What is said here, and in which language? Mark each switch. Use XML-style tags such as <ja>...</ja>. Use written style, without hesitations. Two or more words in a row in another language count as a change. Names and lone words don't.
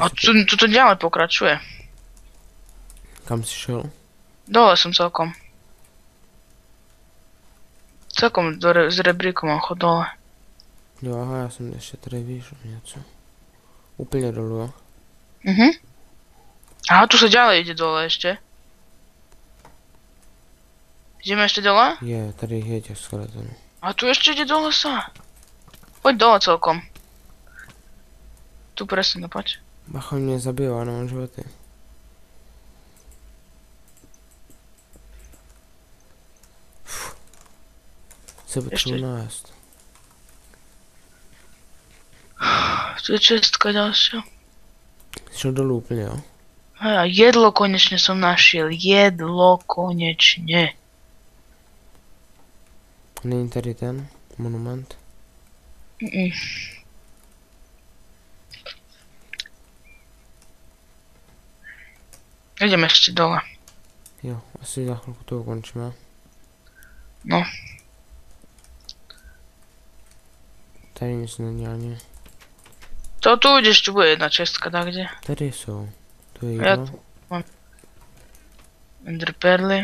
<sk>A tu to ďalej pokračuje.</sk> <cs>Kam jsi šel?</cs> <sk>Dole som celkom. Celkom s rebríkom mám chod dole.</sk> <cs>Jo, aha, já jsem ještě tady výšel něco. Úplně dolů, jo?</cs> <sk>Aha, tu sa ďalej ide dole ešte. Ideme ešte dole?</sk> <cs>Je, tady je těch skeletonů.</cs> <sk>A tu ešte ide dole sa. Poď dole celkom. Tu presne, no poď.</sk> <cs>Bacha, mě zabijou, já nemám životy. Se potřebuji nájsť.</cs> <sk>Tu je čestka ďalšia.</sk> <cs>Šel dolů úplně, jo?</cs> <sk>Hej, a jedlo konečne som našiel. Jedlo konečne.</sk> <cs>Není tady ten monument?</cs> <sk>Ideme ešte dole.</sk> <cs>Jo, asi za chvilku to ukončíme. No. Tady nic není ani.</cs> <sk>To tu ideš, tu bude jedna čestka, tak kde?</sk> <cs>Tady jsou. To je</cs> <sk>Ja</sk> <cs>jídlo.</cs> <sk>tu mám Ender perly.</sk>